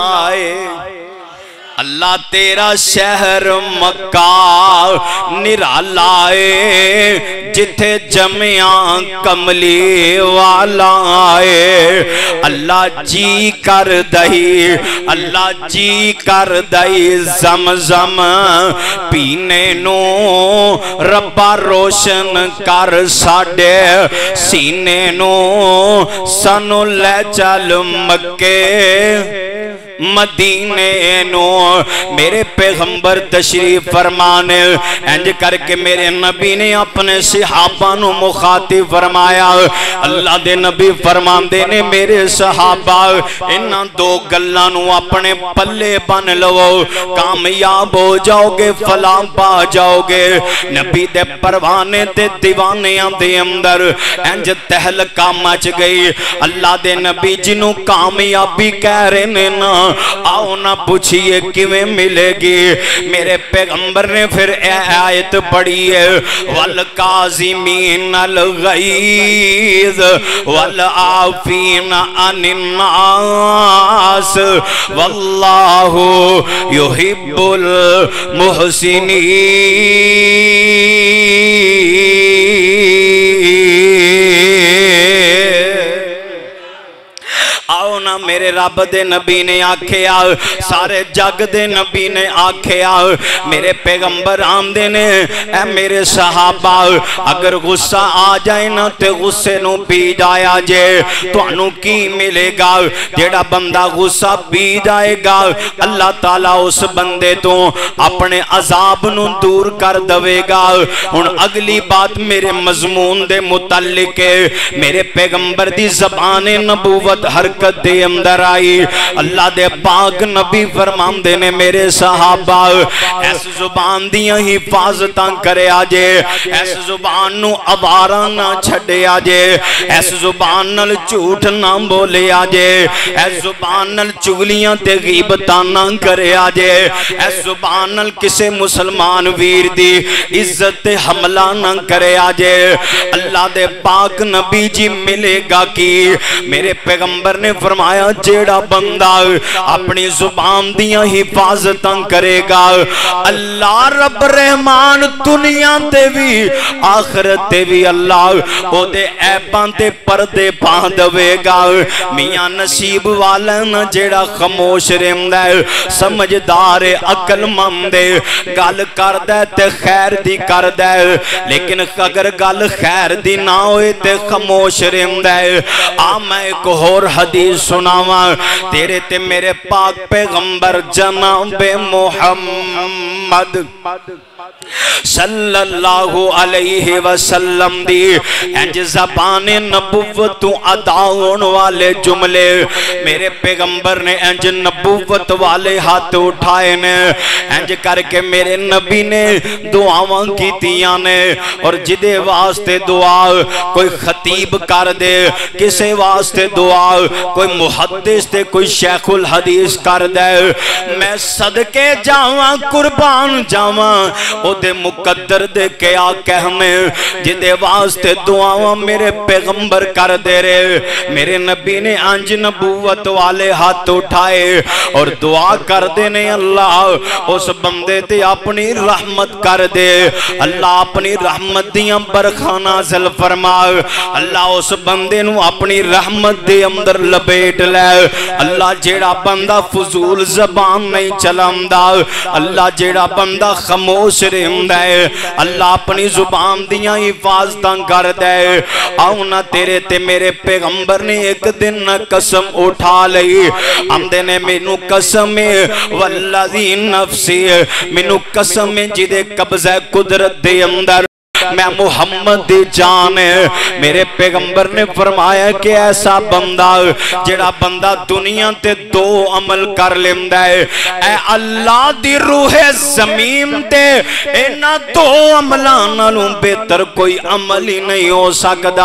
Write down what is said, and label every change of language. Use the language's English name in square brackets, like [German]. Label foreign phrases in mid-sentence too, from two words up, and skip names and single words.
[Punjabi] اللہ تیرا شہر مکہ نرالا جتھے جمعہ کملی والا اللہ جی کر دئی اللہ جی کر دئی زمزم پینے نو ربا روشن کر ساڈے سینے نو سانو لے چل مکے مدینے نو میرے پیغمبر تشریف فرمانے انج کر کے میرے نبی نے اپنے صحابہ نو مخاطب فرمایا اللہ دے نبی فرماندے نے میرے صحابہ انہاں دو گلاں نو اپنے پلے بن لو کامیاب ہو جاؤ گے فلاح پا جاؤ گے نبی دے پروانے تے دیوانیاں دے اندر انج تہلکہ مچ گئی اللہ دے نبی جنوں کامیابی کہہ رہے نے نا آؤ نہ پوچھئے کیویں ملے گی میرے پیغمبر نے پھر آیت پڑھی ہے [Arabic] وَالْقَاظِمِينَ الْغَيْظَ وَالْعَافِينَ عَنِ النَّاسِ وَاللَّهُ يُحِبُّ [Punjabi] آؤ میرے رب دے نبی نے آکھیا سارے جگ دے نبی نے آکھیا میرے پیغمبر آمدے نے اے میرے صحابہ اگر غصہ آ جائے نا تے غصے نو پی جایا جے تو انو کی ملے گا جیڑا بندہ غصہ پی جائے گا اللہ تعالیٰ اس بندے تو اپنے عذاب نو دور کر دوے گا ان اگلی بات میرے مضمون دے متعلق ہے میرے پیغمبر دی زبان نبوت حرکت دے اندر آئی اللہ دے پاک نبی فرماندے نے میرے صحابہ ایس زبان دیاں حفاظتاں کرے آجے ایس زبان نو عبارہ نہ چھڑے آجے ایس زبان نل جھوٹ نہ بولے آجے ایس زبان نل چگلیاں تے غیبتاں نہ کرے آجے ایس زبان نل کسے مسلمان ویر دی عزت حملہ نہ کرے آجے اللہ دے پاک نبی جی ملے گا کی میرے پیغمبر نے فرمایا جیڑا بندہ اپنی زبان دیاں حفاظتاں کرے گا اللہ رب رحمان دنیا تے بھی آخرت تے بھی اللہ او دے ایپاں تے پردے پاں دوے گا میاں نصیب والا نا جیڑا خاموش رہندا ہے سمجھدار عقل مند گل کردا تے خیر دی کردا ہے لیکن اگر گل خیر دی نہ ہوئے تے خاموش رہندا ہے میں ایک اور حدیث سناواں تیرے تے میرے پاک پیغمبر جناب محمد [Arabic] صلی اللہ علیہ وسلم [Punjabi] دی انج زبان نبوت اداؤن والے جملے میرے پیغمبر نے انج نبوت والے ہاتھ اٹھائے نے انج کر کے میرے نبی نے دعاواں کیتیاں نے اور جدے واسطے دعا کوئی خطیب کر دے کسے واسطے دعا کوئی محدث تے کوئی شیخ الحدیث کر دے میں صدقے جاواں قربان جاواں او دے مقدر دے کیا کہنے جدے واسطے دعاواں میرے پیغمبر کر دے رہے میرے نبی نے انج نبوت والے ہاتھ اٹھائے اور دعا کر دینے اللہ اس بندے تے اپنی رحمت کر دے اللہ اپنی رحمت دیاں برکھاں نازل فرما اللہ اس بندے نو اپنی رحمت دے اندر لپیٹ لے اللہ جیڑا بندہ فضول زبان نہیں چلامدا اللہ جیڑا بندہ خاموش رہندا ہے اللہ اپنی زبان دیاں حفاظتاں کر دے آؤ نہ تیرے تے میرے پیغمبر نے ایک دن قسم اٹھا لئی آمدے نے مینو قسم [Arabic] والذی نفسی [Punjabi] مینو قسم جدے قبضہ قدرت دے اندر میں محمد دی جان ہے. میرے پیغمبر نے فرمایا کہ ایسا بندہ جڑا بندہ دنیا تے دو عمل کر لیندہ ہے, اے اللہ دی روح زمین تے اینا دو عملان نالوں بہتر کوئی عمل ہی نہیں ہو سکدا.